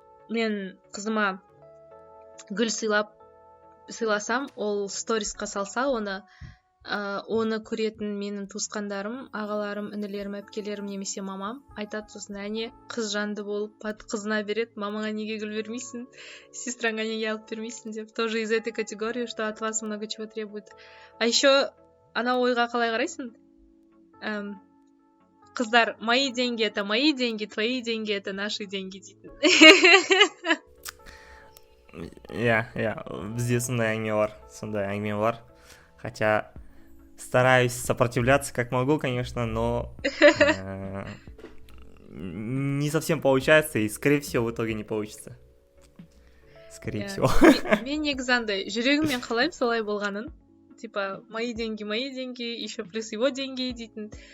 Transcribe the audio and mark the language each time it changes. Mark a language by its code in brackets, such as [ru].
[kk] Мен қызыма гүл сыйласам, ол сторисқа салса, оны көретін менің туысқандарым, ағаларым, інілерім, әпкелерім немесе мамам айтады, сосын әне қыз жанды болып қызына береді, мамаңа неге гүл бермейсің, сестраңа неге алып бермейсің деп. [ru] Тоже из этой категории, что от вас много чего требует. А еще [kk] ана ойға қалай қарайсың? Қыздар, [ru] мои деньги это мои деньги, твои деньги это наши деньги [kk] дейтін. Иә, бізде сондай әңгіме бар. [ru] Хотя стараюсь сопротивляться как могу, конечно, но не совсем получается, и, скорее всего, в итоге не получится. Скорее всего. [kk] Мен негізі андай, жүрегіммен қалаймын солай болғанын. [ru] Типа, мои деньги, еще плюс его деньги [kk] дейтін.